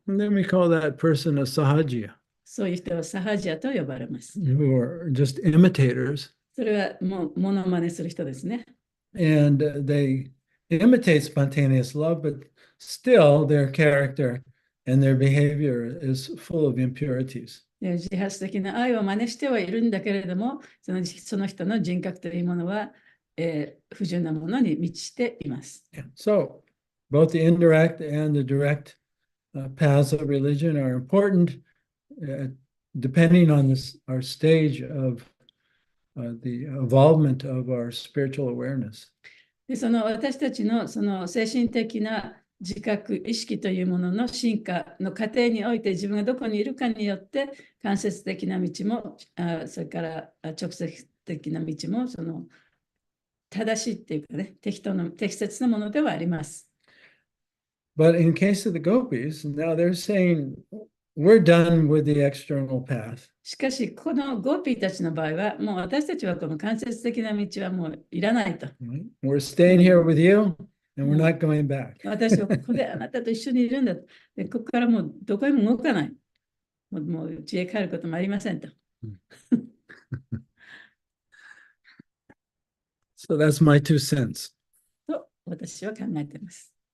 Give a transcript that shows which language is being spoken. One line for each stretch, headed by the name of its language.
English: and then we call that person a sahajya,
Japanese: そういう人はサハジアと呼ばれます。
English: who are just imitators,
Japanese: それはもうモノマネする人ですね。
English: and they imitate spontaneous love, but still their character and their behavior is full of impurities.
Japanese: で自発的な愛を真似してはいるんだけれども、その人の人格というものは、不純なものに満ちています。
English: Yeah. So both the indirect and the direct paths of religion are important, depending on our stage of the involvement of our spiritual awareness.
Japanese: で私たちのその精神的な自覚意識というものの進化の過程において、自分がどこにいるかによって間接的な道もそれから直接的な道も正しいっていうかね、適切なものではあります。
English: But in case of the gopis, now they're saying we're done with the external path.
Japanese: しかし、このゴーピーたちの場合は、もう私たちはこの間接的な道はもういらないと。
English: Right? We're staying here with you and we're not going back.
Japanese: 私はここであなたと一緒にいるんだと。でここからもうどこへも動かない。もう家へ帰ることもありませんと。
English: So that's my 2 cents.
Japanese: と私は考えています。